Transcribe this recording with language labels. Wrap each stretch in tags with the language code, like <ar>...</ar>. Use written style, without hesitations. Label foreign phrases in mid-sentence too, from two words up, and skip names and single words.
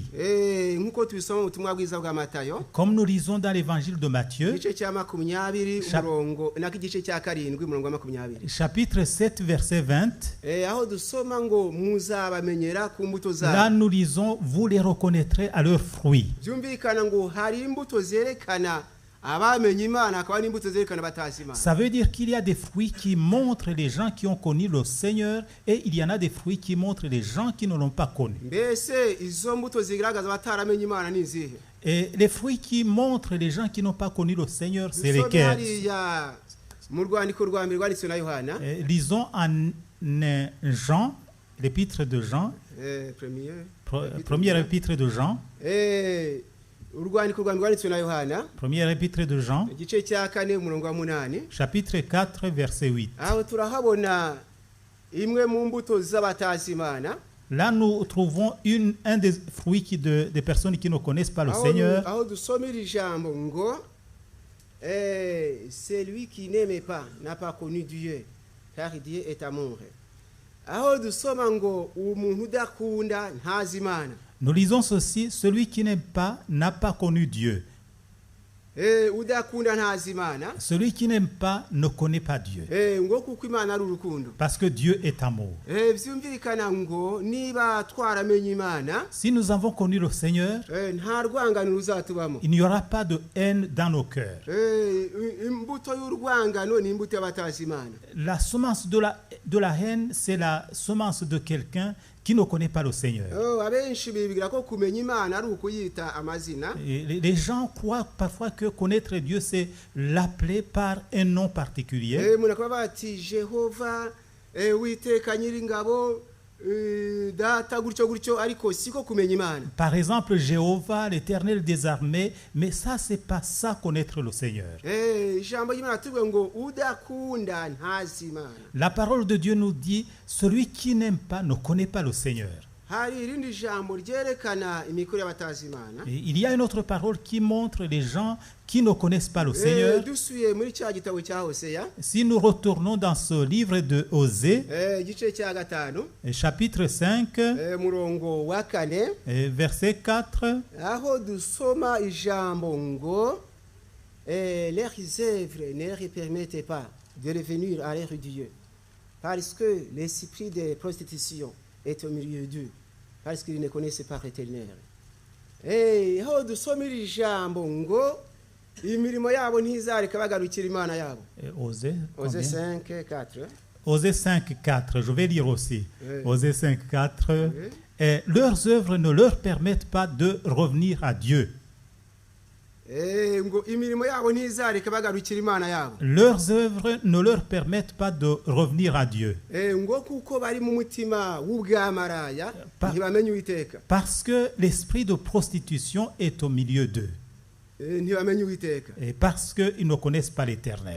<rw>Nkuko tubisoma mu butumwa bwiza bwa Matayo,</rw> <fr>Comme nous lisons dans l'évangile de Matthieu,</fr> <rw>igice cya 20 umurongo n'igice cya 7 umurongo wa 20.</rw> <fr>chapitre 7, verset 20,</fr> <rw>Aho dusoma ngo muzabamenyera ku mbuto zabo.</rw> <fr>là nous lisons, vous les reconnaîtrez à leurs fruits.</fr> <rw>Byumvikana ngo hari imbuto zerekana abamenye Imana, akaba n'imbuto zerekana batazi Imana.</rw> <fr>Ça veut dire qu'il y a des fruits qui montrent les gens qui ont connu le Seigneur et il y en a des fruits qui montrent les gens qui ne l'ont pas connu.</fr> <rw>Mbese izo mbuto zigaragaza bataramenye Imana ni izihe?</rw> <fr>Et les fruits qui montrent les gens qui n'ont pas connu le Seigneur, c'est lesquels?</fr> <rw>Mu rwandiko rwa mbere rwanditswe na Yohana,</rw> <fr>Lisons en Jean, l'épître de Jean, Premier épître de Jean.</fr> <rw>urwandiko rwanditswe na Yohana</rw> <fr>Premier épître de Jean,</fr> <rw>igice cya 4 umurongo wa 8</rw> <fr>chapitre 4, verset 8.</fr> <rw>aho turahabona imwe mu mbuto z'abatazi Imana.</rw> <fr>Là, nous trouvons un des fruits des personnes qui ne connaissent pas le Seigneur.</fr> <rw>aho dusomera ijambo ngo</rw> <fr>celui qui n'aime pas n'a pas connu Dieu car Dieu est amour.</fr> <rw>aho dusoma ngo umuntu udakunda ntazi Imana.</rw> <fr>Nous lisons ceci, celui qui n'aime pas n'a pas connu Dieu.</fr> <rw>udakunda ntazi Imana.</rw> <fr>Celui qui n'aime pas ne connaît pas Dieu.</fr> <rw>ngo kuko Imana ari urukundo.</rw> <fr>Parce que Dieu est amour.</fr> <rw>byumvikana ngo niba twaramenye Imana,</rw> <fr>Si nous avons connu le Seigneur,</fr> <rw>nta rwangano ruzatubamo.</rw> <fr>il n'y aura pas de haine dans nos cœurs.</fr> <rw>imbuto y'urwangano ni imbuto y'abatazi Imana.</rw> <fr>La semence de la haine, c'est la semence de quelqu'un qui ne connaît pas le Seigneur.</fr> <rw>abenshi bibwira ko kumenya Imana ari ukuyita amazina.</rw> <fr>Et les gens croient parfois que connaître Dieu, c'est l'appeler par un nom particulier.</fr> <rw>umuntu akaba bati Jehova, Uwiteka Nyiringabo, data gutyo ariko siko kumenya Imana.</rw> <fr>Par exemple, Jéhovah, l'Éternel des armées, mais ça, c'est pas ça connaître le Seigneur.</fr> <rw>ijambo ry'Imana tuvuga ngo udakunda ntazi Imana.</rw> <fr>La parole de Dieu nous dit, celui qui n'aime pas ne connaît pas le Seigneur.</fr> <rw>hari irindi jambo ryerekana imikorere y'abatazi Imana.</rw> <fr>Et il y a une autre parole qui montre les gens qui ne connaissent pas le Seigneur.</fr> <rw>dusuye muri cya gitabo cya Hoseya,</rw> <fr>Si nous retournons dans ce livre de Osée,</fr> <rw>igice cya 5,</rw> <fr>chapitre 5,</fr> <rw>murongo wa 4,</rw> <fr>verset 4,</fr> <rw>aho dusoma ijambo ngo</rw> <fr>leurs œuvres ne leur permettent pas de revenir à leur Dieu, parce que l'esprit de prostitution est au milieu d'eux, parce qu'ils ne connaissent pas l'Éternel.</fr> <rw>aho dusomera ijambo ngo imirimo yabo ntizareka bagarukira Imana yabo.</rw> <fr>Osée, Osée combien? 5, 4. Osée 5, 4, je vais lire aussi. Oui. Osée 5, 4. Oui. Et leurs œuvres ne leur permettent pas de revenir à Dieu.</fr> <rw>ngo imirimo yabo ntizareka bagarukira Imana yabo.</rw> <fr>Leurs œuvres ne leur permettent pas de revenir à Dieu.</fr> <rw>ngo kuko bari mu mutima w'ubwamaraya ntibamenye Uwiteka.</rw> <fr>Parce que l'esprit de prostitution est au milieu d'eux.</fr> <rw>ntibamenye Uwiteka.</rw> <fr>Et parce qu'ils ne connaissent pas l'Éternel.</fr>